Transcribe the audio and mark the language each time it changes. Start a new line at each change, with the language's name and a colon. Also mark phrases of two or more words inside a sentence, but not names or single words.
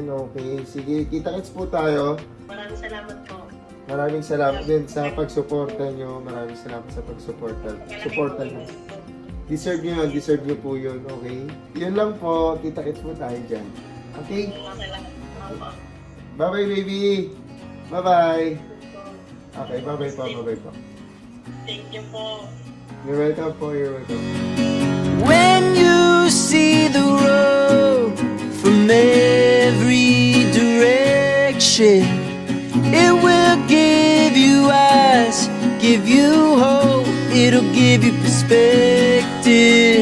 Filipino: Okay. Sige, kita-kits po tayo. Maraming salamat po. Maraming salamat din sa pagsuporta nyo. Maraming salamat sa pagsuporta. Suporta nyo. Deserve nyo yun. Deserve nyo po yun. Okay? Yun lang po. Kita-kits po tayo dyan. Okay? Salamat. Opo.
English: Bye-bye, baby. Bye-bye. Okay, bye-bye po. Bye-bye po. Thank you po. You're welcome po. You're welcome. When you see the road from every direction, it will give you eyes, give you hope, it'll give you perspective.